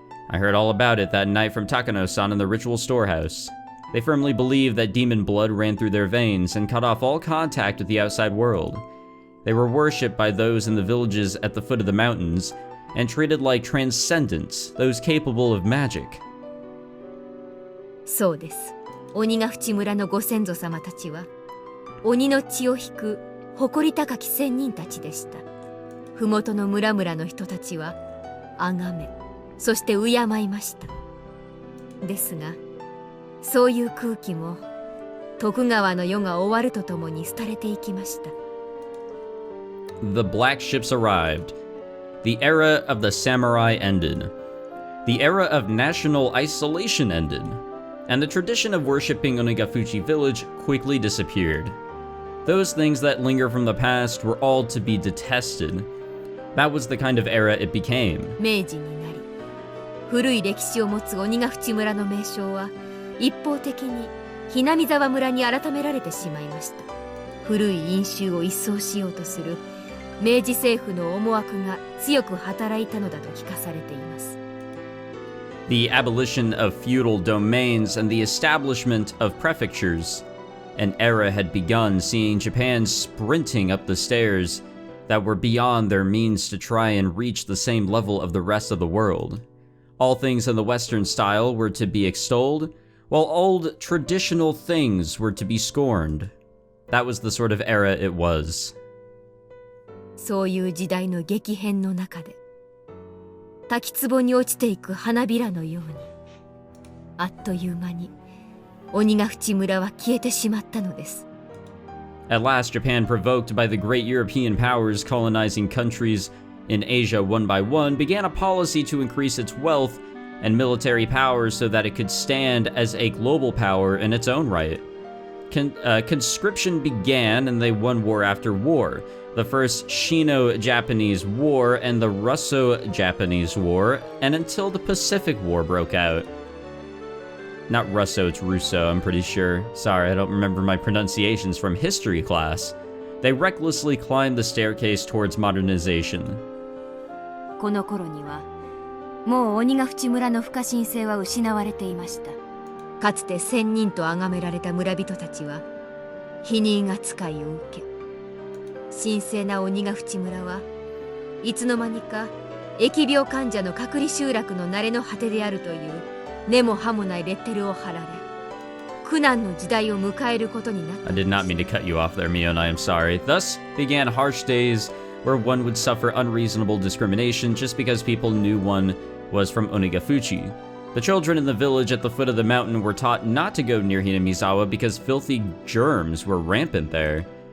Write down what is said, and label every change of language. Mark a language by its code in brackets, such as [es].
[en] I heard all about it that night from Takano-san in the ritual storehouse. They firmly believed that demon blood ran through their veins and cut off all contact with the outside world. They were worshipped by those in the villages at the foot of the mountains, and treated like transcendents, those capable of magic. [ja] そうです。鬼ヶ淵村のご先祖様たちは、鬼の血を引く誇り高き仙人たちでした。麓の村々の人たちは、崇め、そして敬いました。ですが、そういう空気も、徳川の世が終わるとともに廃れていきました。 [en] The black ships arrived. The era of the samurai ended. The era of national isolation ended. And the tradition of worshipping Watanagashi village quickly disappeared. Those things that linger from the past were all to be detested. That was the kind of era it became. [ja] 明治になり、古い歴史を持つ鬼ヶ淵村の名称は、一方的にHinamizawa村に改められてしまいました。古い因習を一掃しようとする明治政府の思惑が強く働いたのだと聞かされています。 [en] The abolition of feudal domains and the establishment of prefectures. An era had begun, seeing Japan sprinting up the stairs that were beyond their means to try and reach the same level of the rest of the world. All things in the Western style were to be extolled, while old traditional things were to be scorned. That was the sort of era it was. [ja] そういう時代の激変の中で、滝壺に落ちていく花びらのように、あっという間に鬼ヶ淵村は消えてしまったのです。 [en] At last, Japan, provoked by the great European powers colonizing countries in Asia one by one, began a policy to increase its wealth and military powers so that it could stand as a global power in its own right. Conscription began, and they won war after war. The first Sino-Japanese War and the Russo-Japanese War, and until the Pacific War broke out. Not Russo, it's Russo, I'm pretty sure. Sorry, I don't remember my pronunciations from history class. They recklessly climbed the staircase towards modernization. [ja] この頃には、もう鬼ヶ淵村の不可侵性は失われていました。かつて仙人と崇められた村人たちは、否認扱いを受け、神聖な鬼ヶ淵村はいつの間にか疫病患者の隔離集落の慣れの果てであるという根も葉もないレッテルを貼られ、苦難の時代を迎えることになった。 [en] I did not mean to cut you off there, Mion, I am sorry. Thus began harsh days where one would suffer unreasonable discrimination just because people knew one was from Watanagashi. The children in the village at the foot of the mountain were taught not to go near Hinamizawa because filthy germs were rampant there.